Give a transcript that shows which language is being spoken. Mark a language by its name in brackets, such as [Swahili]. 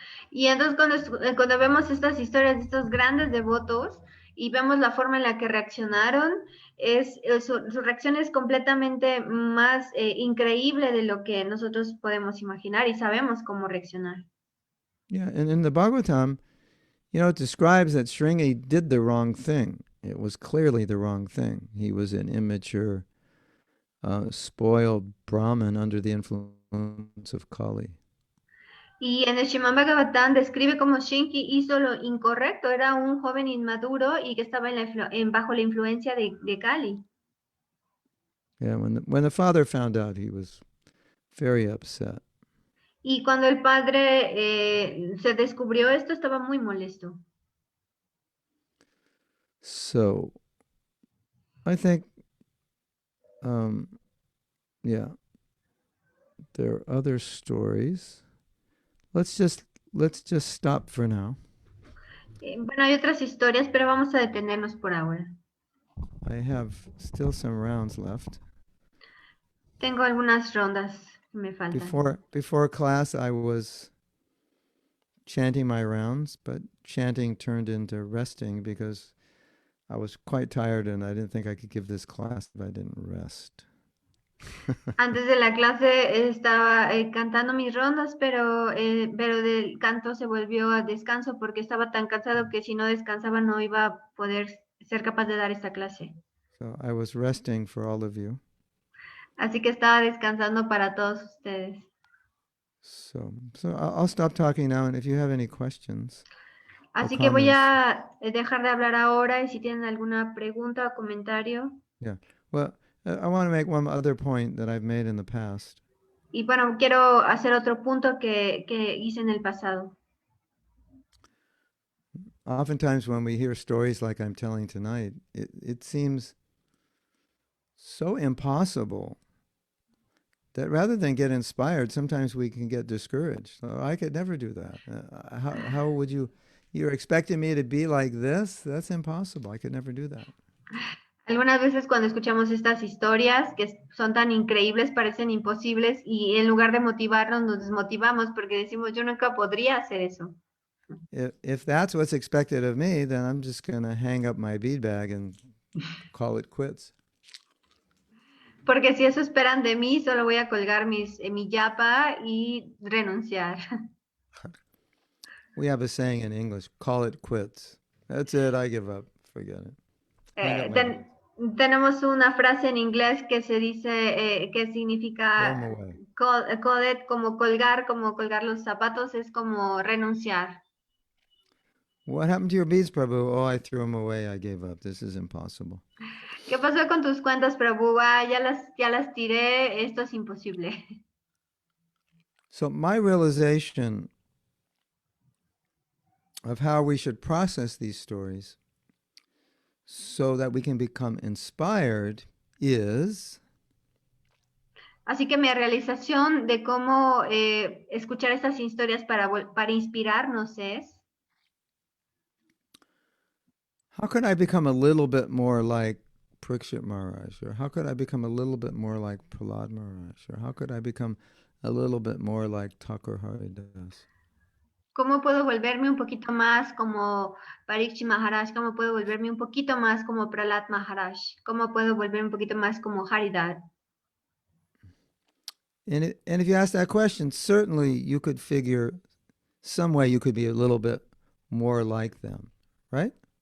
[Spanish] Y entonces cuando vemos estas historias de estos grandes devotos y vemos la forma en la que reaccionaron, su reacción es completamente más increíble de lo que nosotros podemos imaginar y sabemos cómo reaccionar. [English] Yeah, and in the Bhagavatam, it describes that Shringi did the wrong thing. It was clearly the wrong thing. He was an immature, spoiled Brahmin under the influence of Kali. [Spanish] Y en el Srimad Bhagavatam describe cómo Shinki hizo lo incorrecto, era un joven inmaduro y que estaba bajo la influencia de Kali. [English] Yeah, when the father found out, he was very upset. [Spanish] Y cuando el padre se descubrió esto, estaba muy molesto. [English] So, I think, yeah, there are other stories. Let's just stop for now. [Spanish] Bueno, hay otras historias, pero vamos a detenernos por ahora. [English] I have still some rounds left. [Spanish] Tengo algunas rondas que me faltan. [English] Before class, I was chanting my rounds, but chanting turned into resting because I was quite tired and I didn't think I could give this class if I didn't rest. [Spanish] Antes de la clase estaba cantando mis rondas, pero del canto se volvió a descanso porque estaba tan cansado que si no descansaba no iba a poder ser capaz de dar esta clase. [English] So I was resting for all of you. [Spanish] Así que estaba descansando para todos ustedes. [English] So I'll stop talking now, and if you have any questions. [Spanish] Así que voy a dejar de hablar ahora y si tienen alguna pregunta o comentario. [English] Yeah. Well, I want to make one other point that I've made in the past. [Spanish] Y bueno, quiero hacer otro punto que hice en el pasado. [English] Oftentimes when we hear stories like I'm telling tonight, it seems so impossible that rather than get inspired, sometimes we can get discouraged. So I could never do that. How would you? You're expecting me to be like this? That's impossible. I could never do that. [Spanish] Algunas veces cuando escuchamos estas historias que son tan increíbles, parecen imposibles y en lugar de motivarnos nos desmotivamos porque decimos yo nunca podría hacer eso. [English] If that's what's expected of me, then I'm just going to hang up my bead bag and call it quits. [Spanish] Porque si eso esperan de mí, solo voy a colgar mi yapa y renunciar. [English] We have a saying in English, call it quits. That's it, I give up, forget it. [Spanish] Tenemos una frase en inglés que se dice, que significa como colgar los zapatos, es como renunciar. [English] What happened to your beads, Prabhu? Oh, I threw them away, I gave up. This is impossible. [Spanish] ¿Qué pasó con tus cuentas, Prabhu? Ya las tiré, esto es imposible. [English] So my realization of how we should process these stories so that we can become inspired is... [Spanish] Así que mi realización de cómo escuchar estas historias para inspirarnos es... [English] How could I become a little bit more like Parikshit Maharaj? Or how could I become a little bit more like Prahlad Maharaj? Or how could I become a little bit more like Thakur Haridas? [Spanish] ¿Cómo puedo volverme un poquito más como Parikshit Maharaj? ¿Cómo puedo volverme un poquito más como Prahlad Maharaj? ¿Cómo puedo volverme un poquito más como Haridas? [English] And if you ask that question, certainly you could figure some way you could be a little bit more like them, right?